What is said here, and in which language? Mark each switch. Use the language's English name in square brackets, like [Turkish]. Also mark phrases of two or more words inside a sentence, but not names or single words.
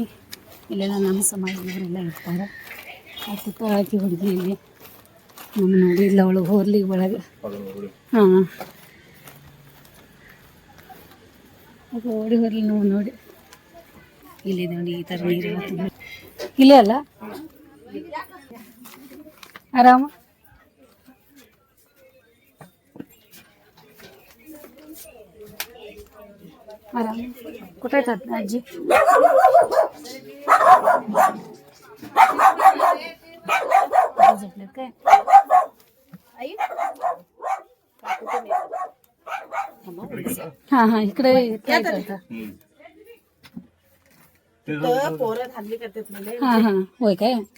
[Kannada] ಇಲ್ಲೆಲ್ಲ ನಮ್ಮ ಸಮಾಜದವರೆಲ್ಲ ಇರ್ತಾರೆ. ಆ ಪುಟ್ಟ ಹಾಕಿ ಹುಡುಗಿ ಇಲ್ಲಿ ನಮ್ಮ ನೋಡಿಲ್ಲ ಅವಳು ಹೋರ್ಲಿ ಒಳಗೆ. ಹಾಂ ಅದು ಓಡಿ ಹೋರ್ಲಿ ನೋಡಿ ಇಲ್ಲಿದೆ ನೋಡಿ ಈ ಥರ ನೀರು ಇಲ್ಲೇ ಅಲ್ಲ ಆರಾಮ. [Marathi] आराम कुठे येतात आजी झोपलेत काय हा हा इकडे काय करता हा हा होय काय